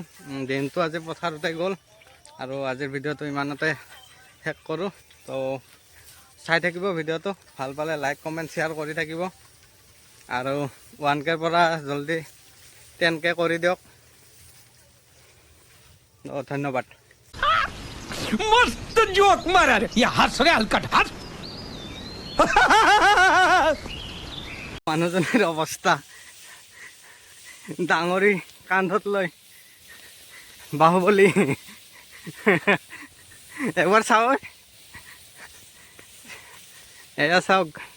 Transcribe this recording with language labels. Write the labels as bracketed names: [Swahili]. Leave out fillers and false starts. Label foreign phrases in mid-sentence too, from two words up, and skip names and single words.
[Assamese] দিনটো আজি পথাৰতে গ'ল আৰু আজিৰ ভিডিঅ'টো ইমানতে শেষ কৰোঁ। তো চাই থাকিব ভিডিঅ'টো, ভাল পালে [English] like comment share [Assamese] কৰি থাকিব আৰু 1k পৰা জলদি 10k কৰি দিয়ক। ধন্যবাদ। [Marathi] मस्त जोक मारा रे या हंस रे हलकट हंस [Assamese] মানুহজনীৰ অৱস্থা ডাঙৰি কান্ধত লৈ বাহুবলী এবাৰ চাওঁ এয়া চাওক